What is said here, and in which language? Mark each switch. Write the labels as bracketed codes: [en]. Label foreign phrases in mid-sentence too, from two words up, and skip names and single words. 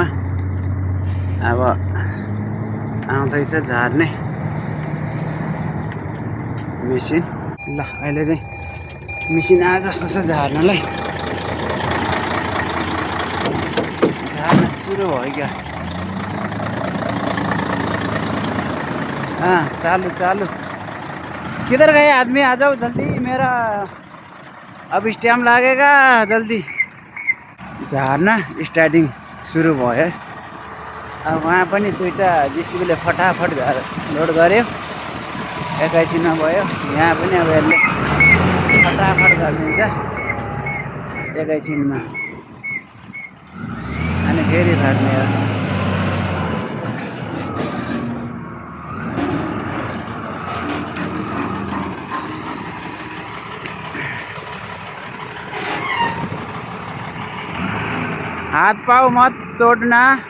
[ne] अब आउँदैछ झार्ने मेसिन। ल अहिले चाहिँ मेसिन आए जस्तो छ झार्नलाई। झार्न सुरु भयो क्या। चालू चालू। [hi] किधर गए आदमी? आ जाओ जल्दी, मेरा अब स्टैम्प लागेगा जल्दी। [ne] झार्न स्टार्टिङ सुरु भयो। अब वहाँ पनि दुईटा जिसिबीले फटाफट लोड गर्यो, एकैछिनमा भयो। यहाँ पनि अब यसले फटाफट गरिदिन्छ एकैछिनमा, अनि फेरि भर्ने हो। [hi] हाथ पाओ मत तोड़ना।